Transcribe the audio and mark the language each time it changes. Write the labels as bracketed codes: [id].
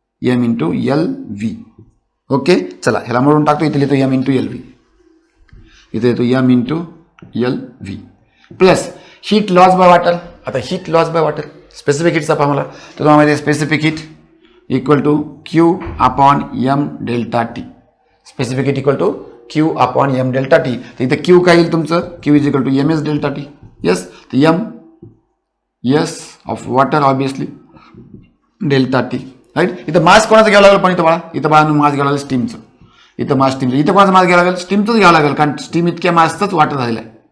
[en] M into L V. [mr] Okay, चला ह्याला म्हणून टाकतो. इथे लिहितो एम इंटू एल व्ही. इथे येतो [en] M into L V plus heat loss by water. आता heat loss by water specific हीटचा formula [mr] तर तुम्हाला माहिती आहे [en] Specific heat equal to Q upon M delta T. Specific heat equal to Q upon M delta T. [mr] तर इथं Q काय येईल तुमचं, [en] Q is equal to M S delta T. Yes, तर M S of water obviously delta T. [mr] Right, इथं मास कोणाचं घ्यावं लागेल पण इथं बाळा, इथं बाळा मास घ्यावं लागेल स्टीमचं. इथं मास स्टीमचं, इथं कोणाचं मास घ्यावं लागेल, स्टीमचंच घ्यावं लागेल कारण स्टीम इतक्या मासचंच वॉटर झालेलं आहे.